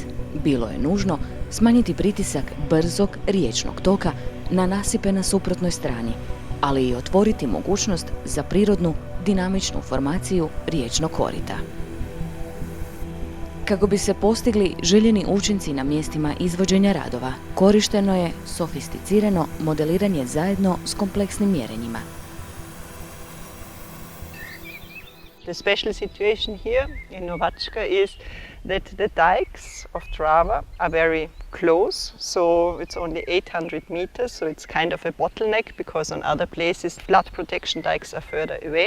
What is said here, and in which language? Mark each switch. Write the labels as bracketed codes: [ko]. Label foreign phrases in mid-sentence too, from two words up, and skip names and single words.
[hr] Bilo je nužno smanjiti pritisak brzog riječnog toka na nasipe na suprotnoj strani, ali i otvoriti mogućnost za prirodnu, dinamičnu formaciju riječnog korita. Kako bi se postigli željeni učinci na mjestima izvođenja radova, korišteno je sofisticirano modeliranje zajedno s kompleksnim mjerenjima. [en] The special situation here in Novačka is that the dikes of Drava are very close, so it's only 800 meters, so it's kind of a bottleneck because on other places flood protection dikes are further away.